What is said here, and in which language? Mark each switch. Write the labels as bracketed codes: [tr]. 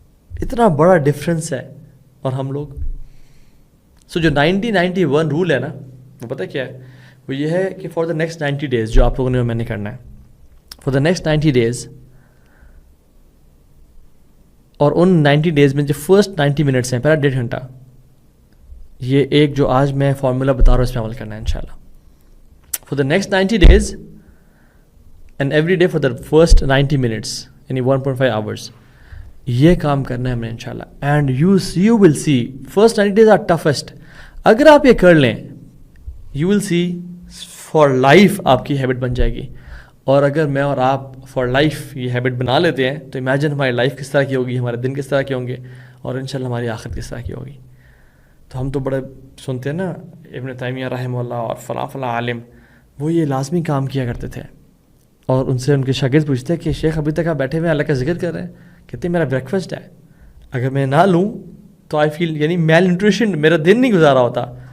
[ur] اتنا بڑا ڈفرینس ہے. اور ہم لوگ جو 90-91 رول ہے نا, وہ پتہ کیا ہے؟ وہ یہ ہے کہ [en] for the next 90 days [ur] جو آپ لوگوں نے میں نے کرنا ہے, فار دا نیکسٹ 90 days, اور ان 90 days میں جو فرسٹ 90 minutes ہیں, پہلا 1.5 گھنٹہ, یہ ایک جو آج میں فارمولا بتا رہا ہوں اس پہ عمل کرنا ہے انشاءاللہ. [en] For the next 90 days and every day for the first 90 minutes یعنی 1.5 hours [ur] یہ کام کرنا ہے ہم نے انشاءاللہ. [en] and you will see first 90 days are toughest. [ur] اگر آپ یہ کر لیں [en] you will see for life [ur] آپ کی ہیبٹ بن جائے گی, اور اگر میں اور آپ فار لائف یہ ہیبٹ بنا لیتے ہیں تو امیجن ہماری لائف کس طرح کی ہوگی, ہمارے دن کس طرح کے ہوں گے, اور انشاءاللہ ہماری آخرت کس طرح کی ہوگی. تو ہم تو بڑے سنتے ہیں نا ابن تیمیہ رحمہ اللہ اور فلاں فلاں عالم, وہ یہ لازمی کام کیا کرتے تھے, اور ان سے ان کے شاگرد پوچھتے کہ شیخ ابھی تک آپ بیٹھے ہوئے اللہ کا ذکر کر رہے ہیں, کہتے ہیں میرا بریک فاسٹ ہے, اگر میں نہ لوں تو آئی فیل یعنی میل نیوٹریشن, میرا دن نہیں گزارا ہوتا.